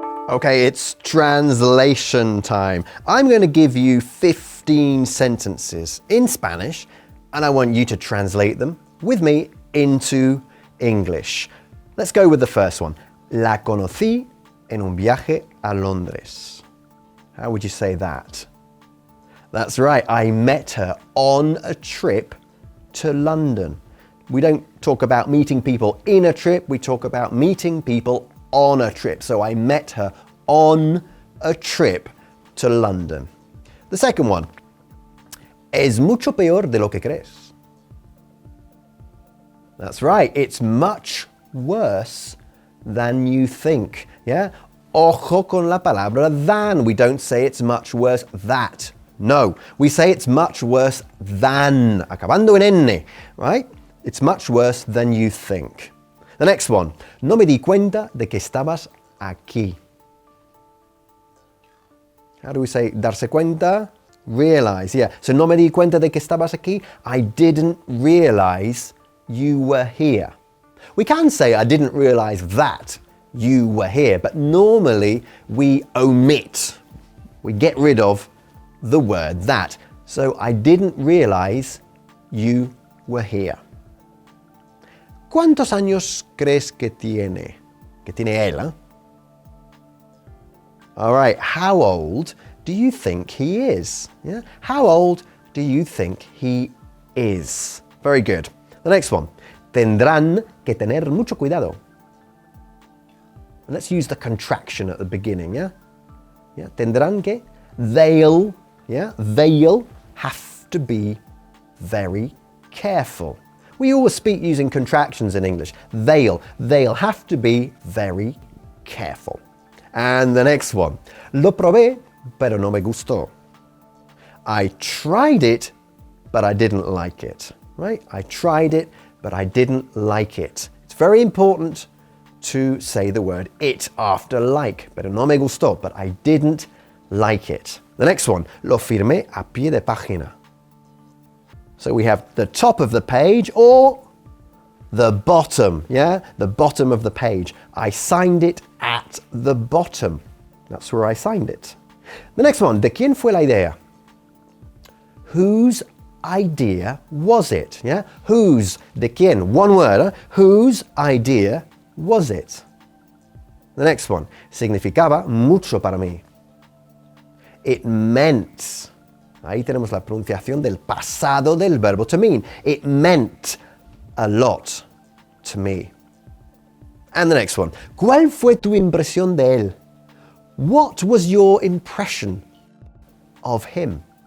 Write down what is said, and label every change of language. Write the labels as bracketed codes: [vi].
[en] Okay, it's translation time. I'm going to give you 15 sentences in Spanish, and I want you to translate them with me into English. Let's go with the first one. [es] La conocí en un viaje a Londres. [en] How would you say that? That's right, I met her on a trip to London. We don't talk about meeting people in a trip, we talk about meeting people on a trip. So I met her on a trip to London. The second one. [es] Es mucho peor de lo que crees. [en] That's right, it's much worse than you think. Yeah? [es] Ojo con la palabra [en] than. We don't say it's much worse that. No, we say it's much worse than, [es] acabando en N, [en] right? It's much worse than you think. The next one. [es] No me di cuenta de que estabas aquí. [en] How do we say [es] darse cuenta? [en] Realize, yeah. [es] So no me di cuenta de que estabas aquí. [en] I didn't realize you were here. We can say I didn't realize that you were here, but normally we omit, we get rid of the word that. So I didn't realize you were here. [es] ¿Cuántos años crees que tiene? Que tiene él, ¿eh? [en] All right, how old do you think he is? Yeah? How old do you think he is? Very good. The next one. [es] Tendrán que tener mucho cuidado. [en] And let's use the contraction at the beginning, yeah? Yeah, [es] tendrán que, [en] they'll, yeah, they'll have to be very careful. We always speak using contractions in English. They'll have to be very careful. And the next one. [es] Lo probé, pero no me gustó. [en] I tried it, but I didn't like it. Right? I tried it, but I didn't like it. It's very important to say the word it after like. [es] Pero no me gustó, [en] but I didn't like it. The next one. [es] Lo firmé a pie de página. [en] So we have the top of the page or the bottom, yeah? The bottom of the page. I signed it at the bottom. That's where I signed it. The next one. [es] ¿De quién fue la idea? [en] Whose idea was it? Yeah? Whose, [es] de quién, [en] one word. Huh? Whose idea was it? The next one. [es] Significaba mucho para mí. [en] It meant. [es] Ahí tenemos la pronunciación del pasado del verbo [en] to mean. It meant a lot to me. And the next one. [es] ¿Cuál fue tu impresión de él? [en] What was your impression of him?